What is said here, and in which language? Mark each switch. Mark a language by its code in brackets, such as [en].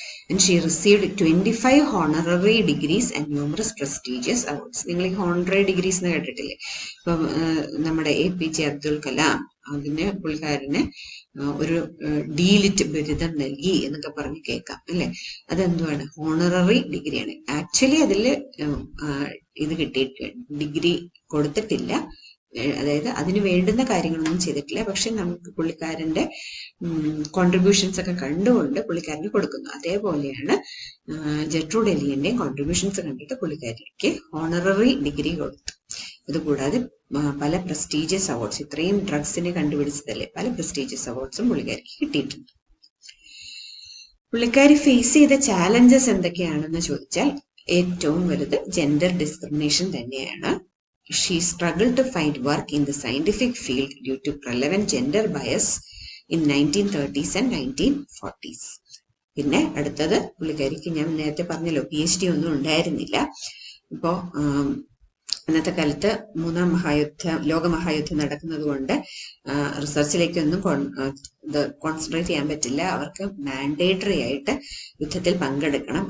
[en] And she received 25 honorary degrees and numerous prestigious awards. [ml] നിങ്ങൾ ഈ honorary degrees എന്ന് കേട്ടിട്ടില്ലേ? ഇപ്പം നമ്മുടെ APJ അബ്ദുൽ കലാം അതിന് പുള്ളിക്കാരന് ഒരു ഡീലിറ്റ് ബിരുദം നൽകി എന്നൊക്കെ പറഞ്ഞ് കേൾക്കാം അല്ലെ. അതെന്തുവാണ്? ഹോണററി ഡിഗ്രിയാണ്. ആക്ച്വലി അതില് ഇത് കിട്ടിയിട്ട് ഡിഗ്രി കൊടുത്തിട്ടില്ല, അതായത് അതിന് വേണ്ടുന്ന കാര്യങ്ങളൊന്നും ചെയ്തിട്ടില്ല. പക്ഷെ നമുക്ക് പുള്ളിക്കാരന്റെ കോൺട്രിബ്യൂഷൻസ് ഒക്കെ കണ്ടുകൊണ്ട് പുള്ളിക്കാരന് കൊടുക്കുന്നു. അതേപോലെയാണ് ജെർട്രൂഡ് എലിയന്റെയും കോൺട്രിബ്യൂഷൻസ് കണ്ടിട്ട് പുള്ളിക്കാരിക്ക് ഹോണററി ഡിഗ്രി കൊടുത്തു. അതുകൂടാതെ പല പ്രസ്റ്റീജിയസ് അവാർഡ്സ്, ഇത്രയും ഡ്രഗ്സിനെ കണ്ടുപിടിച്ചതല്ലേ, പല പ്രസ്റ്റീജിയസ് അവാർഡ്സും പുള്ളിക്കാരിക്ക് കിട്ടിയിട്ടുണ്ട്. പുള്ളിക്കാരി ഫേസ് ചെയ്ത ചാലഞ്ചസ് എന്തൊക്കെയാണെന്ന് ചോദിച്ചാൽ ഏറ്റവും വലുത് ജെൻഡർ ഡിസ്ക്രിമിനേഷൻ തന്നെയാണ്. [en] She struggled to find work in the scientific field due to prevalent gender bias in 1930s and 1940s. [ml] പിന്നെ അടുത്തത് പുള്ളിക്കാരിക്ക് ഞാൻ നേരത്തെ പറഞ്ഞല്ലോ PhD ഒന്നും ഉണ്ടായിരുന്നില്ല. ഇപ്പോ അന്നത്തെ കാലത്ത് ലോകമഹായുദ്ധം നടക്കുന്നത് കൊണ്ട് റിസർച്ചിലേക്കൊന്നും കോൺസെൻട്രേറ്റ് ചെയ്യാൻ പറ്റില്ല. അവർക്ക് മാൻഡേറ്ററി ആയിട്ട് യുദ്ധത്തിൽ പങ്കെടുക്കണം.